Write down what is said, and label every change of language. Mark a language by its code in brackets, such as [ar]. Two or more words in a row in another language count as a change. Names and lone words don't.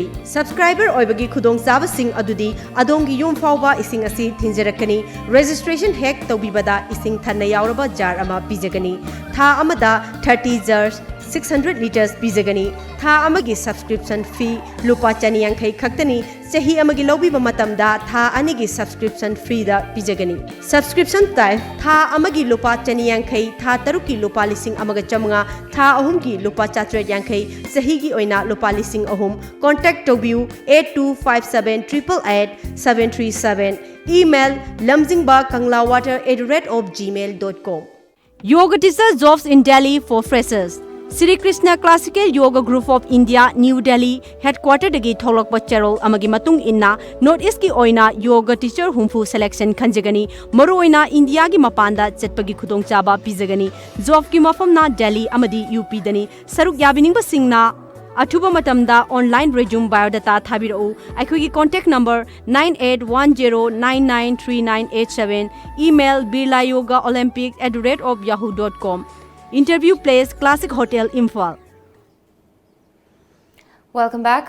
[mni] Subscriber oibagi khudong chaba sing adudi adongi yum fauba ising asi thinjarakani. [en] Registration hack [mni] tawbibada ising thanna yauraba jar ama pijagani. Tha amada 30 jars 600 liters pijagani. Tha amagi [en] subscription fee [mni] lupa chani yankai khaktani. Sahi amagi lobi matamda tha anigi subscription free da pijagani. [en] Subscription type [mni] tha amagi lupa chani yankai tha taruki lupa lising amaga chamanga tha ahumgi lupa chatre yankai sahi gi oina lupa lising ahum. Contact Tobiu 8257888737. [en] Email lamjingbakanglawwater@gmail.com. Yoga teacher jobs in Delhi for freshers. [mni] Sri Krishna Classical Yoga Group of India, New Delhi, headquartered dagi tholokpa cherol amagi matung inna North East ki oina [en] yoga teacher [mni] humfu selection khanjagani maru oina India gi mapanda chetpagi khudong chaba pizagani job ki mafamna Delhi amadi UP dani saruk yabining ba singna Athuba matamda [en] online resume biodata [mni] thabirau aikhogi [en] contact number [mni] 9810993987 email birlayogaolympics@yahoo.com [en] Interview place [mni] Classic Hotel Imphal. [en] Welcome back.